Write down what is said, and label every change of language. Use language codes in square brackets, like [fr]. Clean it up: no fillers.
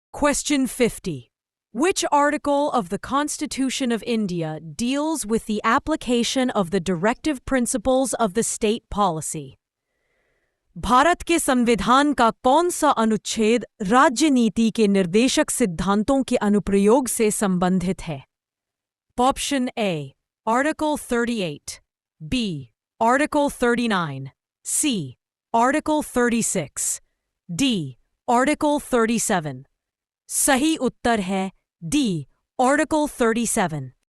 [en] Question 50. Which article of the Constitution of India deals with the application of the directive principles of the state policy? [hi] Bharat के संविधान का कौन सा अनुच्छेद राज्य नीति के निर्देशक सिद्धांतों के अनुप्रयोग से संबंधित है? [en] Option A, Article 38, B, Article 39, C, Article 36, D, Article 37. [hi] सही उत्तर है [en] D, Article 37.